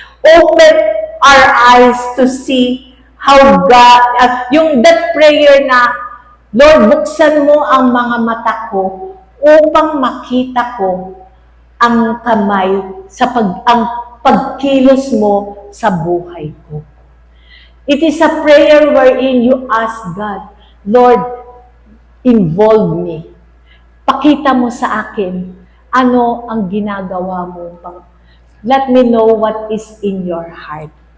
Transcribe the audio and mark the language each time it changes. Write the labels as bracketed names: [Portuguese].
[English] Open our eyes to see how God, [Filipino] at yung [English] that prayer [Filipino] na, Lord, buksan mo ang mga mata ko upang makita ko ang kamay ang pagkilos mo sa buhay ko. [English] It is a prayer wherein you ask God, Lord, involve me. [Filipino] Pakita mo sa akin ano ang ginagawa mo. [English] Let me know what is in your heart.